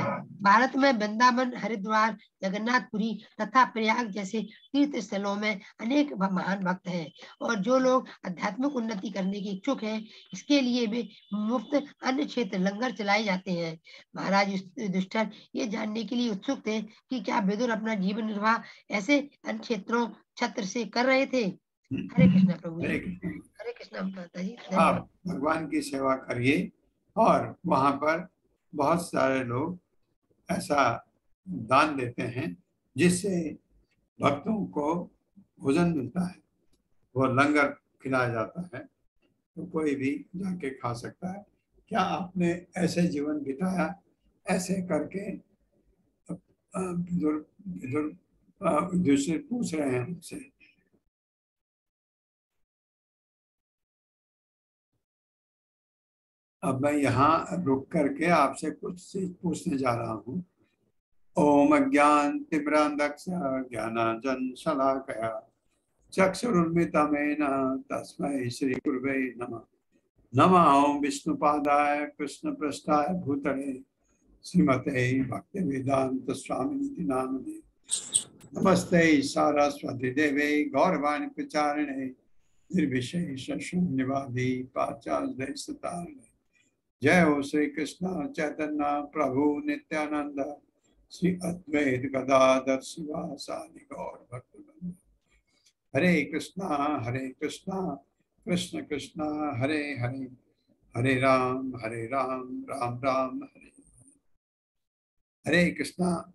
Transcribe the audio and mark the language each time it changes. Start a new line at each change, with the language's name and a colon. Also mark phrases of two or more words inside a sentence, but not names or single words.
Hindi: भारत में वृंदावन, हरिद्वार, जगन्नाथपुरी तथा प्रयाग जैसे तीर्थ स्थलों में अनेक महान भक्त हैं, और जो लोग आध्यात्मिक उन्नति करने के इच्छुक हैं, इसके लिए भी मुफ्त अन्य क्षेत्र लंगर चलाए जाते हैं। महाराज युधिष्ठिर ये जानने के लिए उत्सुक थे कि क्या विदुर अपना जीवन निर्वाह ऐसे अन्य क्षेत्रों छत्र से कर रहे थे। हरे कृष्णा प्रभु। हरे कृष्णा माता जी। आप भगवान की सेवा करिए, और वहां पर बहुत सारे लोग ऐसा दान देते हैं जिससे भक्तों को भोजन मिलता है, वो लंगर खिलाया जाता है, तो कोई भी जाके खा सकता है। क्या आपने ऐसे जीवन बिताया? ऐसे करके दूसरे पूछ रहे हैं उनसे। अब मैं यहाँ रुक करके आपसे कुछ चीज पूछने जा रहा हूँ।
Sanskrit: ओम अज्ञान तिमिरान्धस्य ज्ञानांजन शलाकया चक्षुरुन्मिलितं येन तस्मै श्री गुरुवे नमः। नमः ओम विष्णुपादाय कृष्णपृष्ठाय भूतले श्रीमते भक्तिवेदांत स्वामिनिति नामिने। नमस्ते सारस्वती देवे गौरवाणी प्रचारिणे निर्विशेष शून्यवादी पाश्चात्य सतारिणे। जय हो श्री कृष्ण चैतन्य प्रभु नित्यानंद श्री अद्वैत गदाधर शिवासादि गौर भक्तवृंद। हरे कृष्णा कृष्ण कृष्णा हरे हरे, हरे राम राम राम हरे हरे। हरे कृष्णा